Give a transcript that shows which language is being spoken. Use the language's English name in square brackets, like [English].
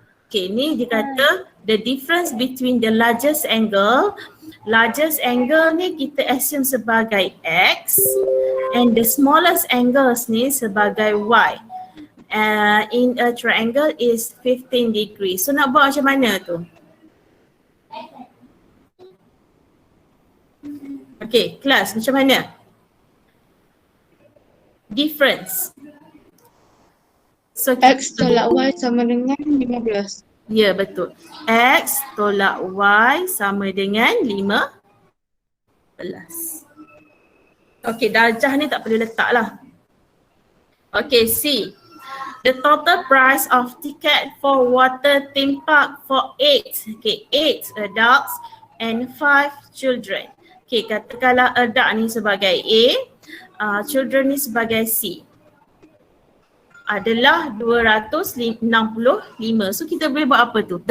[English] Okay, [Malay] ni dia kata [English] the difference between the largest angle. Largest angle [Malay] ni kita [English] assume [Malay] sebagai [English] X and the smallest angles [Malay] ni sebagai [English] Y. In a triangle is 15 degrees. [Malay] So nak buat macam mana tu? Okay, kelas macam mana? [English] Difference. So [Malay] X tolak Y sama dengan 15. ya, betul. X tolak Y sama dengan 15. Okay, darjah ni tak perlu letak lah. Okay, C. [English] The total price of ticket for water theme park for 8 adults and 5 children. [Malay] Okay, katakanlah adult ni sebagai A, children ni sebagai C. Adalah 265. So kita boleh buat apa tu?